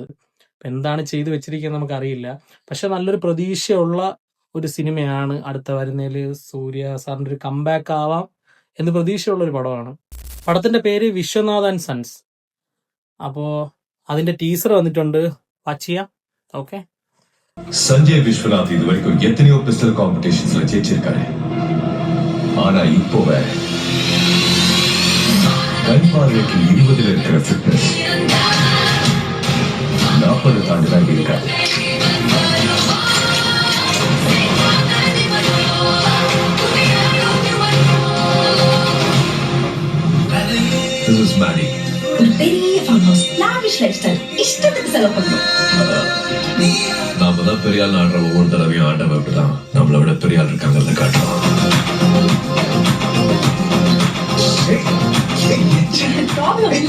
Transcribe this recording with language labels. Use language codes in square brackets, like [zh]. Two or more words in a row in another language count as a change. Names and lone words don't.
[ml] എന്താണ് ചെയ്തു വെച്ചിരിക്കുന്നത് നമുക്കറിയില്ല. പക്ഷെ നല്ലൊരു പ്രതീക്ഷയുള്ള ഒരു സിനിമയാണ് അടുത്ത വരുന്നതിൽ. സൂര്യ സാറിന്റെ ഒരു കംബാക്ക് ആവാം എന്ന് പ്രതീക്ഷയുള്ള ഒരു പടമാണ്. പടത്തിന്റെ പേര് വിശ്വനാഥ് ആൻഡ് സൺസ്. അപ്പോ അതിന്റെ ടീസർ വന്നിട്ടുണ്ട്, വാച്ച് ചെയ്യാം. ഓക്കെ. [ta] சஞ்சய் விஸ்வநாத் இது வரைக்கும் எத்தனையோ [en] pistol competitionsல [ta] ஜெயிச்சிருக்காரு. ஆனா இப்போ வேற கன் பார்வைக்கு 20ல இருக்கிற ஃபிட்னஸ் 40 தாண்டி தான் இருக்காரு. [en] This is Maddie. [ta] ஒரு பெரிய [en] farm house, lavish life style, [ta] இஷ்டத்துக்கு செலவு பண்ணும். நாம தான் பெரிய ஆள் ஆடுற ஒவ்வொரு தடவையும் ஆண்டவன் இப்படிதான் நம்மளை விட பெரிய ஆள் இருக்காங்கன்னு காட்டுறோம். ப்ராப்ளம் இல்ல,